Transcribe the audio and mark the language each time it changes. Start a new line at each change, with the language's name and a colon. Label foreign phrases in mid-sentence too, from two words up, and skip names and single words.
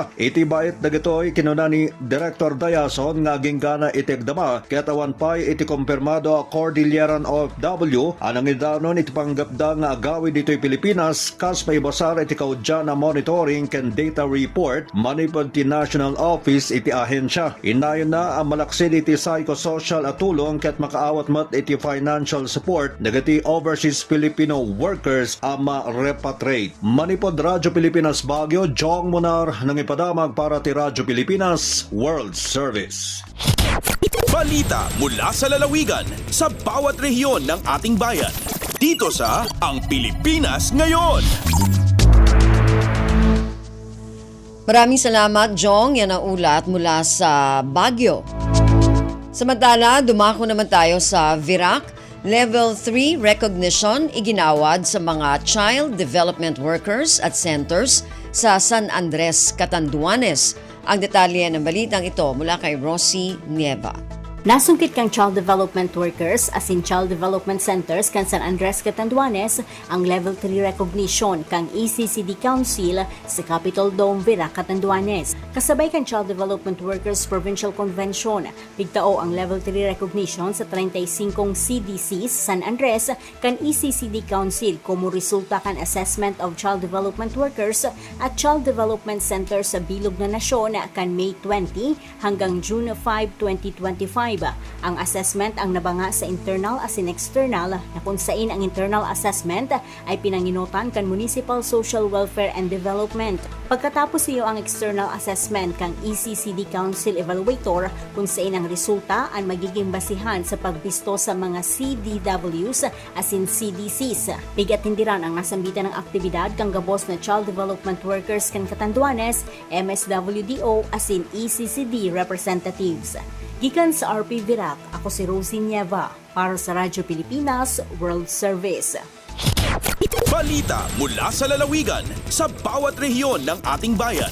Iloko: Iti bayit dagitoy kinuna ni Director Dayason nga ginggana iti agdama ket awan pay iti kumpirmado a Cordilleran OFW anang idanon iti panggapda nga agawid ditoy Pilipinas kas paibasar iti kaudya na monitoring ken
English: data report
Iloko: manipod ti National Office iti ahensya. Inayon na ang malaksid iti psychosocial at tulong ket makaawat mat iti
English: financial support
Iloko: dagiti
English: overseas Filipino workers
Iloko: ang ma-repatriate. Manipod Radyo Pilipinas Baguio, Jong Munar nang ipadamag para ti Radyo Pilipinas World Service.
Filipino: Balita mula sa lalawigan sa bawat rehiyon ng ating bayan. Dito sa Ang Pilipinas Ngayon. Maraming salamat, Jong. Yan ang ulat mula sa Baguio. Samantala, dumako naman tayo sa Virac.
English: Level 3 recognition
Filipino: iginawad sa mga
English: child development workers
Filipino: at centers sa San Andres, Catanduanes. Ang detalye ng balitang ito mula kay Rosie Nieva.
Bikol: Nasungkit kang
English: child development workers
Bikol: as in
English: child development centers
Bikol: kan San Andres, Catanduanes ang
English: level 3 recognition
Bikol: kang ECCD Council sa Capitol Dome, Virac, Catanduanes. Kasabay kan Child Development Workers Provincial Convention, bigtao ang
English: level 3 recognition
Bikol: sa 35 CDCs San Andres kan ECCD Council como resulta kan
English: assessment of child development workers
Bikol: at
English: child development centers
Bikol: sa bilog na nasyon kan May 20 hanggang June 5, 2025. Ang assessment ang nabanga sa internal as in external na kung sain ang
English: internal assessment
Bikol: ay pinanginutan kan Municipal Social Welfare and Development. Pagkatapos iyo ang
English: external assessment
Bikol: kang ECCD Council Evaluator kung sain ang resulta ang magiging basihan sa pagbisto sa mga CDWs as in CDCs. Bigat tindiran ang nasambitan ng aktibidad kang gabos na Child Development Workers kan Catanduanes, MSWDO as in ECCD representatives. Gikan sa RP Virac, ako si Rosie Nieva para sa Radyo Pilipinas World Service.
Filipino: Balita mula sa lalawigan sa bawat rehiyon ng ating bayan.